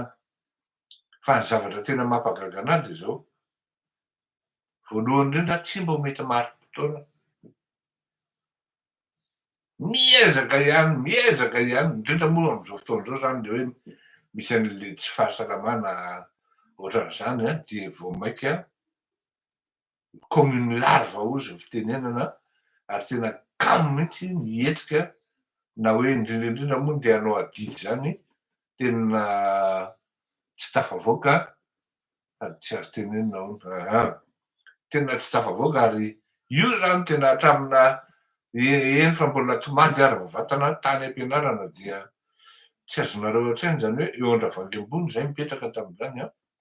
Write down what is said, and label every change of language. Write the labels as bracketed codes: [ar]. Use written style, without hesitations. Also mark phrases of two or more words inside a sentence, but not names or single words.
[mg] Fa ny zavatra tena mampagaga anahy dia zao, voalohany indrindra tsy mba mety marim-potoana. Miezaka ihany, indrindra moa amin'izao fotoana izao zany dia hoe misy an'le tsy fahasalamana ohatran'izany dia vao maika [fr] comme une larve [mg] ozy ny fitenenana ary tena kamo mihitsy mihetsika na hoe indrindraindrindra moa dia hanao adidy zany tena tsy tafavoaka ary tsy azo tenenina ahoana tena tsy tafavoaka ary io zany tena hatramina eny fa mbola tomady ary mivatana tany am-pianarana dia tsy azonareo an-tsaina zany hoe eo Andravoahangy ambony zay mipetraka tamin'izany